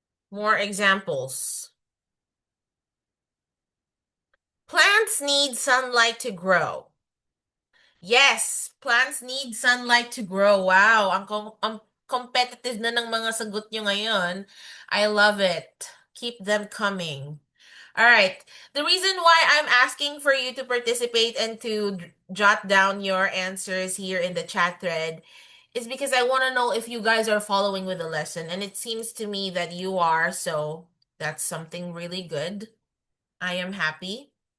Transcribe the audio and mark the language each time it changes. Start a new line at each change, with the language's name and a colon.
English: More examples. Plants need sunlight to grow. Yes, plants need sunlight to grow.
Filipino: Wow, ang competitive na ng mga sagot nyo ngayon.
English: I love it. Keep them coming. All right. The reason why I'm asking for you to participate and to jot down your answers here in the chat thread is because I want to know if you guys are following with the lesson. And it seems to me that you are. So that's something really good. I am happy.